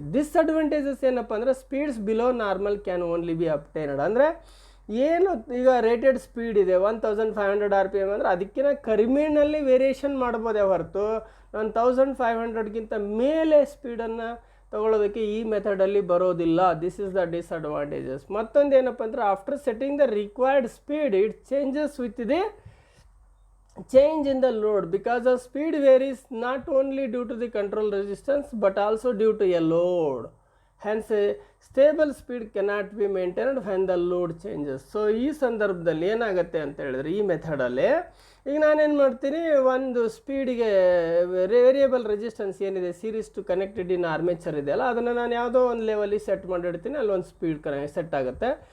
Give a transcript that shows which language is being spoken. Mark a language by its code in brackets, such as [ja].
[en] disadvantages [kn] ಏನಪ್ಪ ಅಂದರೆ [en] Speeds below normal can only be obtained. [kn] ಅಂದರೆ ಏನು ಈಗ ರೇಟೆಡ್ ಸ್ಪೀಡ್ ಇದೆ 1500 RPM ಅಂದರೆ ಅದಕ್ಕಿಂತ ಕಡಿಮೆನಲ್ಲಿ ವೇರಿಯೇಷನ್ ಮಾಡ್ಬೋದೇ ಹೊರತು ನಾನು 1500ಗಿಂತ ಮೇಲೆ ಸ್ಪೀಡನ್ನು ತಗೊಳ್ಳೋದಕ್ಕೆ ಈ ಮೆಥಡಲ್ಲಿ ಬರೋದಿಲ್ಲ. [en] This is the disadvantages. [kn] ಮತ್ತೊಂದು ಏನಪ್ಪ ಅಂದರೆ [en] After setting the required speed it changes with the change in the load because the speed varies not only due to the control resistance but also due to a load. Hence a stable speed cannot be maintained when the load changes. [kn] So ಈ ಸಂದರ್ಭದಲ್ಲಿ ಏನಾಗುತ್ತೆ ಅಂತ ಹೇಳಿದ್ರೆ ಈ ಮೆಥಡಲ್ಲಿ ಈಗ ನಾನೇನು ಮಾಡ್ತೀನಿ, ಒಂದು ಸ್ಪೀಡಿಗೆ ವೇರಿಯಬಲ್ ರೆಸಿಸ್ಟೆನ್ಸ್ ಏನಿದೆ series two connected in armature ಇದೆಯಲ್ಲ ಅದನ್ನು ನಾನು ಯಾವುದೋ ಒಂದು ಲೆವೆಲ್ಲಿ ಸೆಟ್ ಮಾಡಿಡ್ತೀನಿ, ಅಲ್ಲೊಂದು ಸ್ಪೀಡ್ ಸೆಟ್ ಆಗುತ್ತೆ.